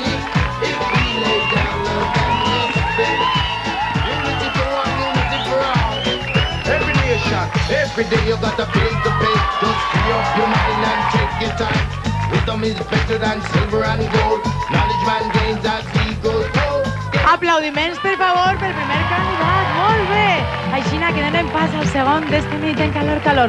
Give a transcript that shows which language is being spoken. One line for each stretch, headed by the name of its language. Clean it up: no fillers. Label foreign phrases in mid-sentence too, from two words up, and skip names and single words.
English: If we lay down love and respect, unity for one, unity for all. Every nation, every day you got a bill to pay. Just free up your mind and take your time. Wisdom is better than silver and gold. Knowledge man gains as he goes old.
Catalan: Aplaudiments, per favor, pel primer candidat. Molt bé! Aixina que anem pas al segon d'esta nit en Calor Calor.